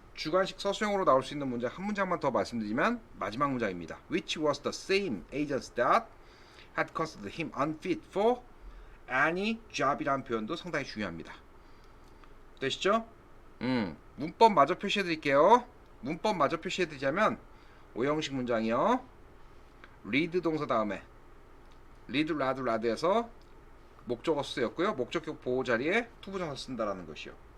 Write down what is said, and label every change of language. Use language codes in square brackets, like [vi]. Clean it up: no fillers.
[ko] 주관식 서술형으로 나올 수 있는 문장 한 문장만 더 말씀드리면 마지막 문장입니다. [en] Which was the same agents that had considered him unfit for any job이라는 [ko] 표현도 상당히 중요합니다. 되시죠? 문법 마저 표시해 드릴게요. 문법 마저 표시해 드리자면 오형식 문장이요. read 동사 다음에 read, read, read에서 목적어 쓰였고요. 목적격 보호 자리에 투부정사 쓴다라는 것이요.